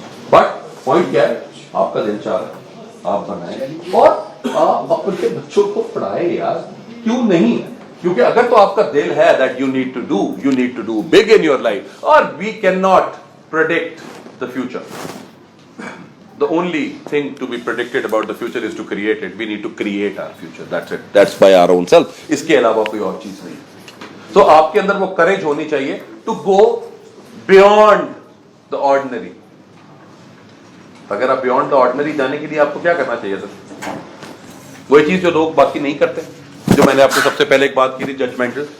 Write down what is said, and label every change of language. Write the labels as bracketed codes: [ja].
[ur] But point کیا ہے, آپ کا دل چاہ رہا ہے آپ بنائیں اور آپ اپنے بچوں کو پڑھائیں یار, کیوں نہیں؟ کیونکہ اگر تو آپ کا دل ہے [en] that you need to do big in your life, or we cannot predict the future. The only thing to be predicted about the future is to create it. We need to create our future. That's it. That's by our own self. [ur] اس کے علاوہ کوئی اور چیز نہیں. تو آپ کے اندر وہ courage ہونی چاہیے [en] to go beyond the ordinary. [ur] اگر آپ بیونڈ دا آرڈنری جانے کے لیے آپ کو کیا کرنا چاہیے سر؟ وہی چیز جو لوگ باقی نہیں کرتے, جو میں نے آپ کو سب سے پہلے ایک بات کی تھی, ججمنٹل.